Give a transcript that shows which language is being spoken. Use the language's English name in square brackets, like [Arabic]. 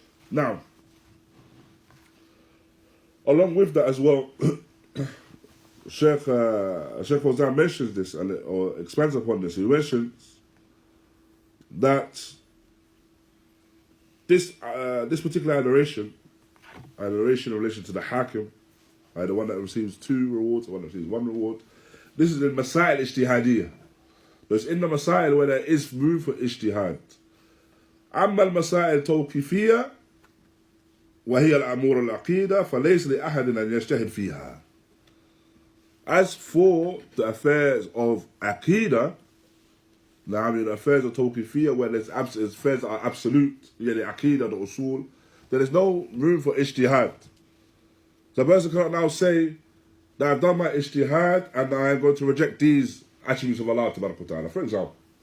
[English] Now, along with that as well, Shaykh Fawzān mentions this or expands upon this. He mentions that this particular adoration in relation to the Hakim, the one that receives 2 rewards, the one that receives 1 reward. This is the Masail Ijtihadiyya. But it's in the Masail where there is room for Ijtihad. [Arabic] أما المسائل التوقيفية وهي الأمور العقيدة فليس لأحد أن يجتهد فيها. [English] As for the affairs of Aqīdah, now the affairs of Tawqifiyya, where there's affairs that are absolute, the Aqīdah, the Usul, there is no room for Ijtihad. So a person cannot now say that I've done my Ijtihad and I am going to reject these attributes of Allah Ta'ala, for example.